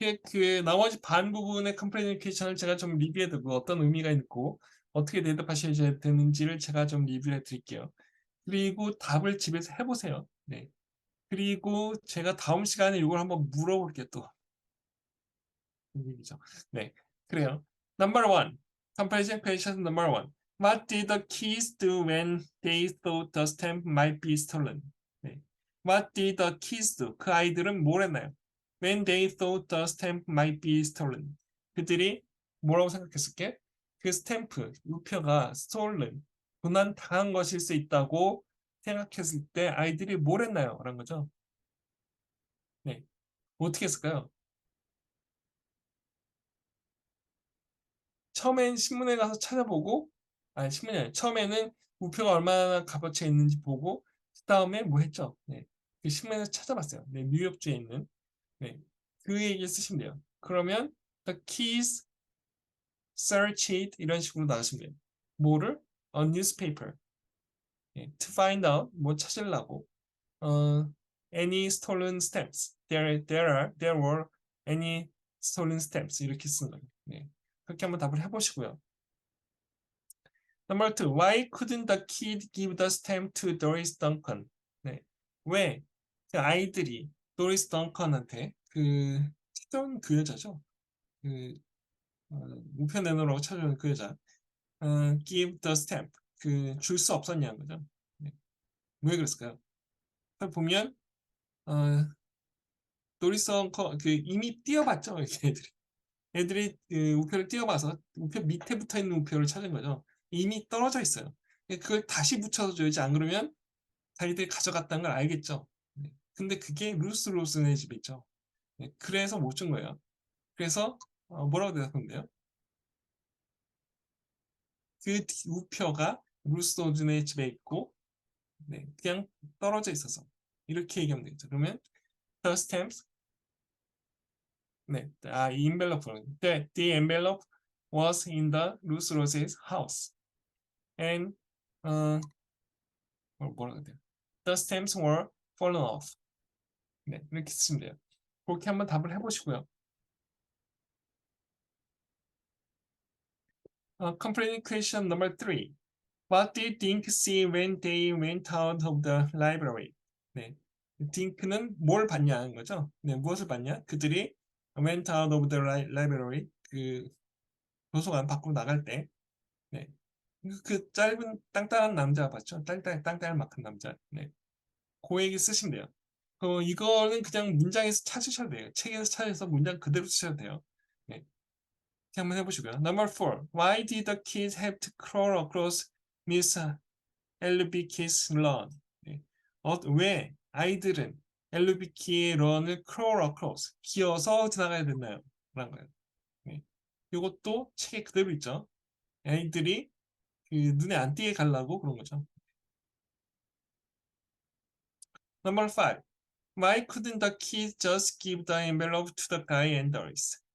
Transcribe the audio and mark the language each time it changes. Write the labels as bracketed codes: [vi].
[ko] 그 나머지 반 부분의 컴프레니케이션을 제가 좀 리뷰해두고 어떤 의미가 있고 어떻게 대답하셔야 되는지를 제가 좀 리뷰해 드릴게요. 그리고 답을 집에서 해보세요. 네. 그리고 제가 다음 시간에 이걸 한번 물어볼게요. 또 얘기죠. 네, 그래요. [en] Number one, comparison question number one. What did the kids do when they thought the stamp might be stolen? [ko] 네. [en] What did the kids do? [ko] 그 아이들은 뭘 했나요? [en] When they thought the stamp might be stolen. [ko] 그들이 뭐라고 생각했을게? 그 스탬프, 우표가 stolen, 도난 당한 것일 수 있다고 생각했을 때 아이들이 뭘 했나요? 라는 거죠. 네. 어떻게 했을까요? 처음엔 신문에 가서 찾아보고, 아니, 신문이 아니라 처음에는 우표가 얼마나 값어치가 있는지 보고, 그 다음에 뭐 했죠? 네. 그 신문에서 찾아봤어요. 네, 뉴욕주에 있는. 네. 그 얘기 쓰시면 돼요. 그러면, [en] the keys search it [ko] 이런 식으로 나가시면 돼요. 뭐를? [en] A newspaper. [ko] 네. [en] To find out, [ko] 뭐 찾으려고. [en] 어, any stolen stamps. There were any stolen stamps. [ko] 이렇게 쓰는 거예요. 네. 그렇게 한번 답을 해보시고요. [en] Number two, why couldn't the kid give the stamp to Doris Duncan? [ko] 네. 왜 그 아이들이 도리스 덩컨한테 그 찾아온 그 여자죠. 그 우편 내놓으라고 찾아온 그 여자. [en] give the stamp. [ko] 그 줄 수 없었냐는 거죠. 네. 왜 그랬을까요? 보면 어, 도리스 덩컨 그 이미 띄어봤죠. 애들이. 애들이 그 우표를 띄어봐서 우표 밑에 붙어 있는 우표를 찾은 거죠. 이미 떨어져 있어요. 그걸 다시 붙여서 줘야지 안 그러면 자기들이 가져갔다는 걸 알겠죠. 네. 근데 그게 루스 로슨의 집에 있죠. 네. 그래서 못 준 거예요. 그래서 뭐라고 대답하면 돼요? 그 우표가 루스 로슨의 집에 있고 네. 그냥 떨어져 있어서 이렇게 얘기하면 되겠죠. 그러면 [en] the stamps [ko] 네. [en] 이 envelope the envelope was in the Ruth Rose's house and 어, [ko] 뭐라고 해야 돼요? [en] The stamps were fallen off. [ko] 네. 이렇게 쓰시면 돼요. 그렇게 한번 답을 해보시고요. [en] Completing question number three. What did Dink see when they went out of the library? [ko] 네. 딩크는 뭘 봤냐는 거죠. 네, 무엇을 봤냐? 그들이 [en] went out of the library, [ko] 그 도서관 밖으로 나갈 때, 네. 그 짧은 땅땅한 남자 봤죠? 땅땅할 만큼 남자. 네. 그 얘기 쓰시면 돼요. 이거는 그냥 문장에서 찾으셔도 돼요. 책에서 찾아서 문장 그대로 쓰셔도 돼요. 네. 이렇게 한번 해보시고요. [en] Number four. Why did the kids have to crawl across Miss 엘르비키's run? [ko] 네. 왜 아이들은 엘르비키의 런을 [en] crawl across, [ko] 기어서 지나가야 됐나요? 라는 거예요. 네. 이것도 책에 그대로 있죠. 아이들이 그 눈에 안 띄게 가려고 그런 거죠. [en] Number five. Why couldn't the kids just give the envelope to the guy and Doris?